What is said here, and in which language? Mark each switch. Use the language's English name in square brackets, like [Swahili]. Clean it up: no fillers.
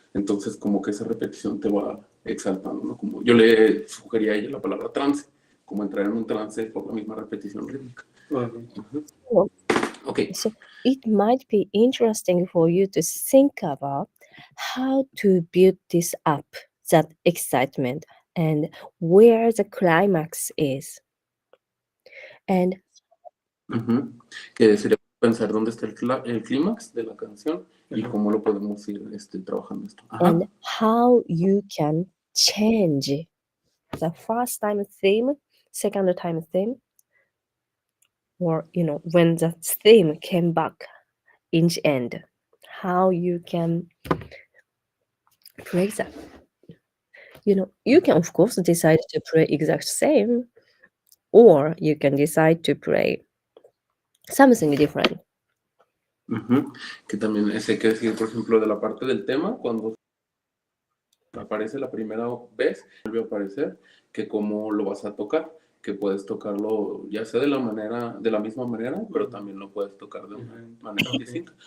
[Spanish] Entonces, como que esa repetición te va exaltando, ¿no? Como yo le sugería a ella la palabra trance, como entrar en un trance por la misma repetición rítmica. [English] Okay. So it might be interesting for you to think about how to build this up, that excitement, and where the climax is. And [Spanish] Que sería pensar dónde está el clímax de la canción y cómo lo podemos ir trabajando esto. [English] and how you can change the first time theme, second time theme, or when the theme came back in the end, how you can play that. You can of course decide to play exact same, or you can decide to play something different. [Spanish] Que también hay que decir, por ejemplo, de la parte del tema, cuando aparece la primera vez, vuelve a aparecer, que cómo lo vas a tocar, que puedes tocarlo ya sea de la misma manera, pero también lo puedes tocar de una manera distinta.